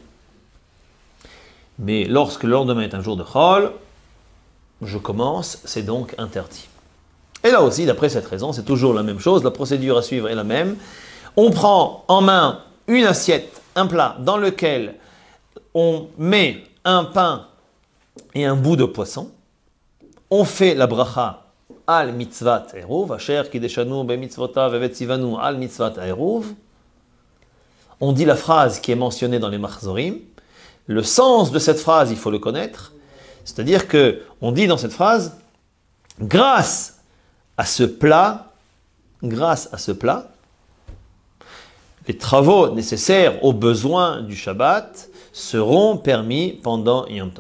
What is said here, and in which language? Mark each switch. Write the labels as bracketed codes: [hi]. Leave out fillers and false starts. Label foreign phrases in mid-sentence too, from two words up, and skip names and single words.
[fr] Mais lorsque le lendemain est un jour de Chol, je commence, c'est donc interdit. Et là aussi, d'après cette raison, c'est toujours la même chose, la procédure à suivre est la même. On prend en main une assiette, un plat, dans lequel on met un pain et un bout de poisson. On fait la [he] ברכה על מצות עירוב אשר קדשנו במצותיו וצונו על מצות עירוב. [fr] On dit la phrase qui est mentionnée dans les Machzorim. Le sens de cette phrase, il faut le connaître. C'est-à-dire qu'on dit dans cette phrase, grâce à ce plat, les travaux nécessaires aux besoins du Shabbat seront permis pendant Yom Tov.